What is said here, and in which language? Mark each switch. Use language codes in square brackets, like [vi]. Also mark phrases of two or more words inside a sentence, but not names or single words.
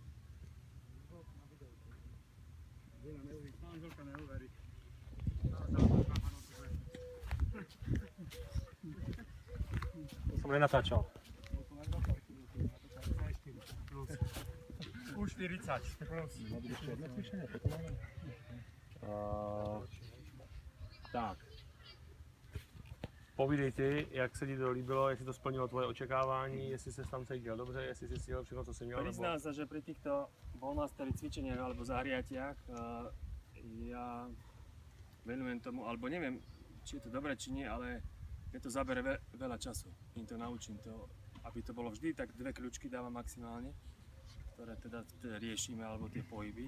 [sk] Manželka neuverí. To som nenatáčal. Už 40 plus. Tak. [cs] Povídej ty, jak se ti to líbilo, jestli to splnilo tvoje očekávání, jestli se tam cítil dobře, jestli si stihl všechno, co si měl, nebo... [sk] Priznám sa, že pri týchto ballmastery cvičeniach alebo zahriatiach ja venujem tomu, alebo neviem, či je to dobré, či nie, ale je to zabere veľa času. Im to naučím to, aby to bolo vždy, tak 2 kľúčky dávam maximálne, ktoré teda riešime, alebo tie pohyby.